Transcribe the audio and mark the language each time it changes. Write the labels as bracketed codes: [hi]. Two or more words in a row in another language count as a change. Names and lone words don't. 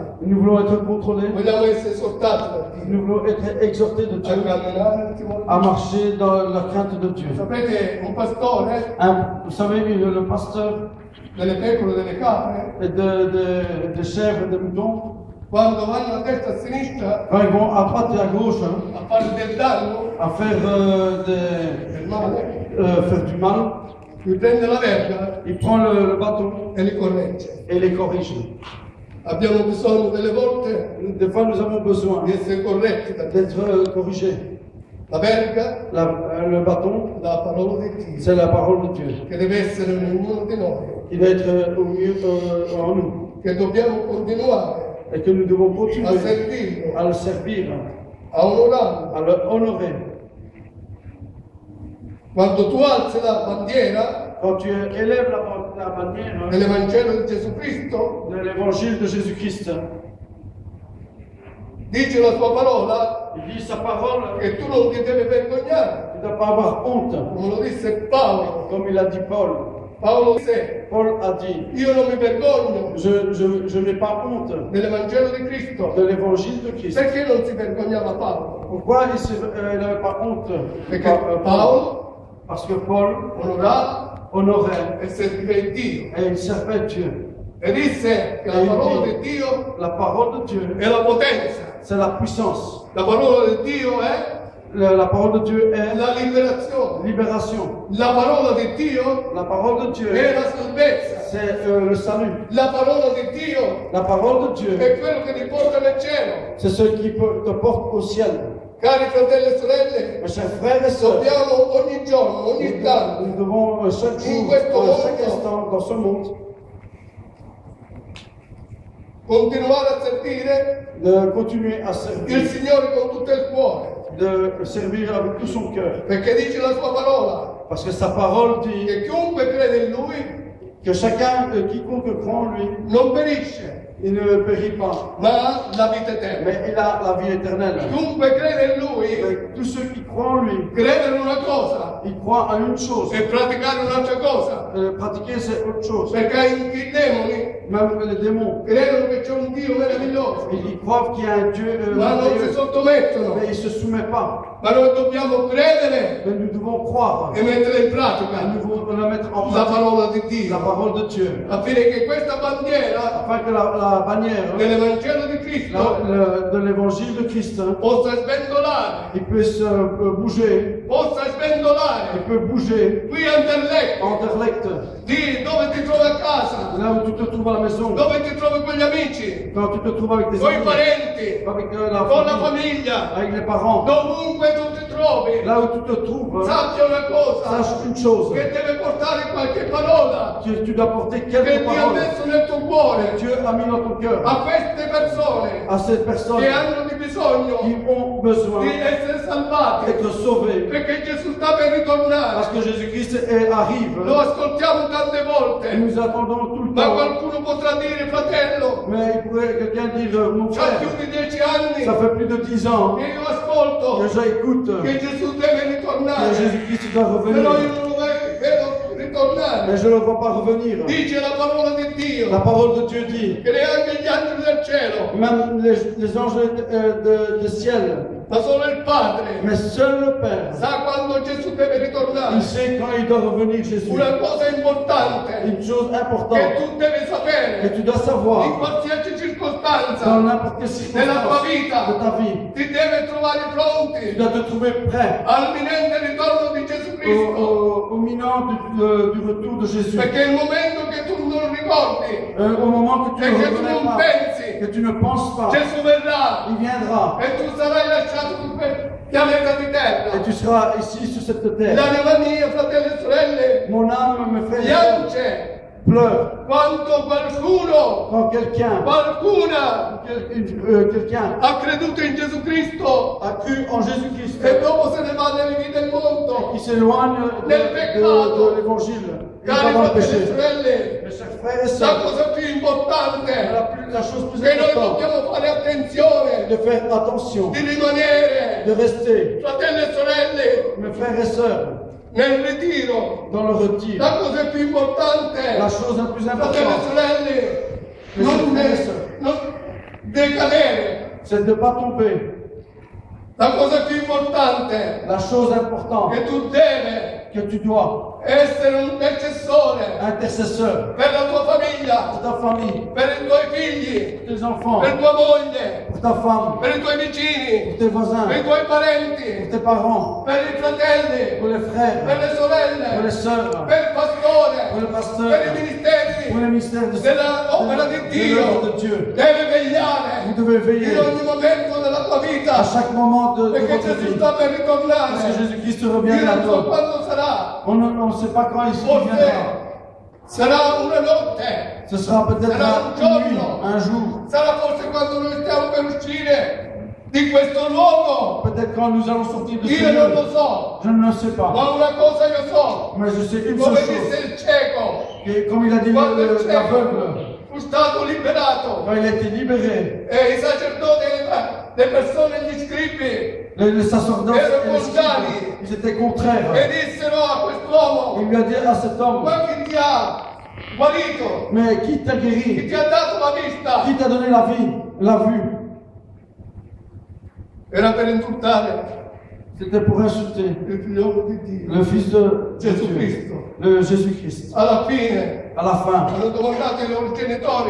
[fr] Nous voulons être contrôlés. [it] vogliamo essere esortati da Dio [fr] Nous voulons être exhortés de a Dieu [it] camminare il timore. [fr] à marcher dans la crainte de Dieu. [it] Sapete, un pastore [fr] Vous savez, le pasteur [it] delle pecore, delle capre, [fr] de chèvres et de moutons, [it] quando vanno a destra e a sinistra [fr] quand ils vont à droite et à gauche [it] a fare del danno, [fr] à faire, [it] del male, [fr] faire du mal, [it] lui prende la verga [fr] il prend le bâton [it] e li corregge. [fr] et les corrige. [it] Abbiamo bisogno delle volte [fr] Des fois, nous avons besoin [it] di essere corretti da Dio. [fr] d'être corrigés. [it] La verga, [fr] Le bâton, [it] la parola di Dio, [fr] c'est la parole de Dieu. [it] che deve essere in ognuno di noi, [fr] Il va être au mieux en nous. [it] che dobbiamo continuare [fr] Et que nous devons a continuer [it] servirlo, [fr] à le servir, [it] a onorarlo. [fr] à le honorer. [it] Quando tu alzi la bandiera [fr] Quand tu élèves la bannière [it] dell'Evangelo di Gesù Cristo, [fr] de l'évangile de Jésus-Christ, [it] dice la sua parola [fr] il dit sa parole, [it] che tu non ti devi vergognare, [fr] tu ne dois pas avoir honte, [it] come lo disse Paolo. [fr] comme il a dit Paul. [it] Paolo disse, [fr] Paul a dit, [it] io non mi vergogno [fr] je n'ai pas honte [it] dell'Evangelo di Cristo. [fr] de l'évangile de Christ. [it] Perché non si vergognava Paolo? [fr] Pourquoi il n'avait pas honte? [it] Perché Paolo [fr] Parce que Paul [it] onorava [fr] honorait [it] e serviva Dio. [fr] et il servait Dieu. [it] E disse che la parola di Dio [fr] La parole de Dieu, [it] è la potenza. [fr] c'est la puissance. [it] La parola di Dio è [fr] La parole de Dieu est [it] la liberazione. [fr] libération. [it] La parola di Dio [fr] La parole de Dieu, [it] è la salvezza. [fr] c'est le salut. [it] La parola di Dio [fr] La parole de Dieu, [it] è quello che ti porta nel cielo. [fr] c'est ce qui te porte au ciel. [it] Cari fratelli e sorelle, [fr] Mes chers frères et sœurs, [it] dobbiamo ogni giorno, ogni tanto, [fr] nous devons chaque [it] In [fr] jour, [it] questo [fr] chaque [it] mondo, [fr] instant dans ce monde, [it] continuare a servire [fr] de continuer à [it] il [fr] servir, [it] Signore con tutto il cuore. [fr] de servir avec tout son cœur. [it] Perché dice la sua parola [fr] Parce que sa parole dit [it] che chiunque crede in Lui [fr] que chacun, quiconque croit en lui, [it] non perisce, [fr] il ne périt pas, [it] ma ha la vita eterna. [fr] mais il a la vie éternelle. [it] Chiunque crede in Lui [fr] Mais tous ceux qui croient en lui, [it] crede in una cosa [fr] ils croient à une chose. [it] e praticare un'altra cosa. [fr] Pratiquer, c'est autre chose. [it] Perché i demoni [fr] Même les démons, [it] credono che c'è un Dio meraviglioso, [fr] ils croient qu'il y a un Dieu [it] ma non si [fr] merveilleux, [it] sottomettono. [fr] mais ils ne se soumettent pas. [it] Ma noi dobbiamo credere [fr] Mais nous devons croire [it] e mettere in [fr] et [it] pratica [fr] nous devons la mettre en [it] la [fr] pratique, [it] parola di [fr] la [it] Dio, [fr] parole de Dieu, [it] affinché questa bandiera [fr] afin que la bannière [it] dell'Evangelo di Cristo [fr] de l'évangile de Christ, [it] possa sventolare, [fr] il puisse bouger, [it] possa sventolare [fr] il peut bouger [it] qui a Anderlecht, [fr] en Anderlecht, [it] di dove ti trovi a casa, [fr] là où tu te trouves à la maison, [it] dove ti trovi con gli amici, [fr] quand tu te trouves avec tes [it] con i [fr] amis, [it] parenti, [fr] avec [it] con la famiglia, [fr] avec les parents, [it] dovunque tu ti trovi, [fr] là où tu te trouves, [it] sappia una cosa, [fr] sache une chose, [it] che deve portare qualche parola [fr] que tu dois porter [it] che [fr] quelques [it] Dio ha [fr] paroles [it] messo nel tuo cuore [fr] que Dieu a mis dans ton cœur [it] a queste persone [fr] à ces personnes [it] che hanno di bisogno [fr] qui ont besoin [it] di essere salvati, [fr] d'être sauvées, [it] perché Gesù sta per ritornare. [fr] parce que Jésus-Christ arrive. [it] Lo ascoltiamo tante [fr] Et [it] volte, [fr] nous attendons tout le [it] ma [fr] temps. [it] qualcuno potrà dire, fratello, [fr] Mais il pourrait quelqu'un dire, mon [it] c'ha [fr] frère, [it] più di 10 anni [fr] ça fait plus de 10 ans [it] che io ascolto [fr] que j'écoute [it] che Gesù deve [fr] que [it] ritornare, [fr] Jésus-Christ doit [it] però [fr] revenir. [it] io non lo vedo ritornare. [fr] Mais je ne le vois pas revenir. [it] Dice la parola di Dio [fr] La parole de Dieu dit, [it] che neanche gli angeli del cielo, [fr] même les anges du ciel, [it] ma solo il Padre [fr] mais seul le Père, [it] sa quando Gesù deve ritornare. [fr] il sait quand il doit revenir Jésus. [it] Una cosa importante [fr] Une chose [it] che [fr] importante [it] tu devi [fr] que [it] sapere [fr] tu dois [it] in [fr] savoir [it] qualsiasi [fr] dans [it] circostanza [fr] n'importe quelle [it] della tua [fr] circonstance de [it] vita, [fr] ta vie. [it] ti deve trovare [fr] Tu [it] pronti [fr] dois te trouver prêt [it] all'imminente ritorno di Gesù Cristo, [fr] au minant du retour de Jésus. [it] perché il momento che tu non ricordi [fr] Au moment que tu [it] e [fr] ne [it] che tu [fr] reconnais [it] non [fr] pas, [it] pensi, [fr] que tu ne penses pas, [it] Gesù verrà [fr] il viendra [it] e tu sarai lasciato su quel pianeta di [fr] et [it] terra. [fr] tu seras ici sur cette terre. [it] L'anima mia, fratelli e sorelle, [fr] Mon âme, mes frères, [it] piange [fr] pleure. [it] Quanto qualcuno, [fr] Quand quelqu'un [it] qualcuna [fr] quelqu'un [it] ha creduto in Gesù Cristo [fr] a cru en Jésus-Christ [it] e dopo se ne va nelle vie del mondo. [fr] qui s'éloigne de l'évangile, il va [it] Cari [fr] dans le [it] fratelli e [fr] péché. [it] sorelle, [fr] Mes chers frères et [it] la [fr] sœurs, [it] cosa più importante [fr] la chose plus [it] che noi [fr] importante, [it] dobbiamo fare attenzione [fr] de faire attention, [it] di rimanere, [fr] de rester, [it] fratelli e sorelle, [fr] mes frères et sœurs, [it] nel ritiro. [fr] dans le retire. [it] La cosa più importante, [fr] La chose la plus [it] fratelli e [fr] importante, [it] sorelle, non decadere. [fr] c'est de ne pas tomber. [it] La cosa più importante [fr] La chose importante [it] che tu devi [fr] que tu dois, [it] essere un intercessore [fr] intercesseur, [it] per la tua famiglia, [fr] pour ta famille, [it] per i tuoi figli, [fr] pour tes enfants, [it] per tua moglie, [fr] pour ta femme, [it] per i tuoi vicini, [fr] pour tes voisins, [it] per i tuoi [fr] pour [it] parenti, [fr] tes parents, [it] per i fratelli, [fr] pour les [it] per [fr] frères, [it] le [fr] pour les [it] sorelle, [fr] sœurs, [it] per il pastore, [fr] pour le [it] per i [fr] pasteur, [it] ministeri [fr] pour le ministère [it] dell'opera di [fr] de [it] Dio. [fr] l'œuvre de Dieu. [it] Deve vegliare [fr] Vous devez veiller [it] in ogni momento della tua [fr] à [it] vita, [fr] chaque moment de [it] perché [fr] votre [it] Gesù [fr] vie. [it] sta per [fr] Parce que [it] ritornare. [fr] Jésus-Christ [it] Io [fr] revient [it] non so [fr] bientôt. [it] quando sarà, [fr] On ne sait pas quand il [it] forse [fr] reviendra. [it] sarà una notte, [fr] Ce sera peut-être une nuit, un jour. [it] sarà forse quando noi stiamo per uscire di questo luogo. [fr] Peut-être quand nous allons sortir de ce [it] Io non [fr] lieu. [it] lo so, [fr] Je ne le sais pas. [it] ma una cosa io so, [fr] Mais je sais une [it] come [fr] seule [it] disse [fr] chose. [it] il cieco, [fr] Que, comme il a dit [it] quando il [fr] l'aveugle, [it] cieco fu stato liberato [fr] quand il a été libéré, [it] e i sacerdoti, le persone, gli scribi [fr] les sacerdotes et les scribes, ils étaient contraires. [it] e dissero a quest'uomo: [fr] Il lui a dit à cet homme, [it] ma chi ti ha guarito? [fr] mais qui t'a [it] Chi [fr] guéri? [it] ti ha dato la vista? [fr] Qui t'a donné la vie, la vue? [it] Era per insultare [fr] C'était pour insulter [it] il figlio di Dio. [fr] le Fils de [it] Gesù [fr] Dieu, [it] Cristo. [fr] le Jésus-Christ. [it] Alla fine [fr] À la fin, [it] hanno domandato ai loro genitori,